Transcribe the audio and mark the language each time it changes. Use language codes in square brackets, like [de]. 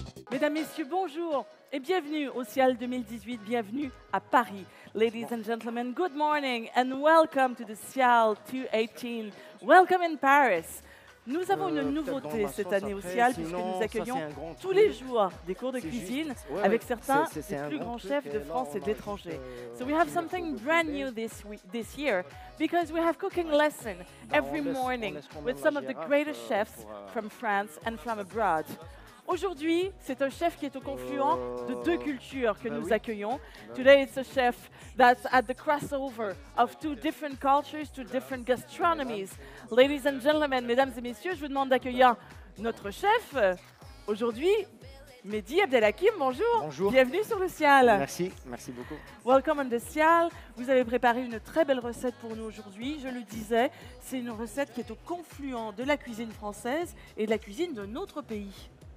[fr] Mesdames, Messieurs, bonjour et bienvenue au Cial 2018, bienvenue à Paris. [en] Ladies and gentlemen, good morning and welcome to the Cial 2018. Welcome in Paris. [fr] Nous avons une nouveauté cette année au Cial puisque nous accueillons tous les jours des cours de cuisine avec certains des plus grands chefs de France et de l'étranger. [en] So we have something brand new this year because we have cooking lesson every morning with some of the greatest chefs from France and from abroad. [fr] Aujourd'hui, c'est un chef qui est au confluent de deux cultures que nous accueillons. [en] Today, it's a chef that's at the crossover of two different cultures, two different gastronomies. Ladies and gentlemen, [fr] mesdames et messieurs, je vous demande d'accueillir notre chef aujourd'hui, Mehdi Abdelhakim. Bonjour. Bonjour. Bienvenue sur le Cial. Merci beaucoup. [en] Welcome on the Cial. [fr] Vous avez préparé une très belle recette pour nous aujourd'hui. Je le disais, c'est une recette qui est au confluent de la cuisine française et de la cuisine d'un autre pays.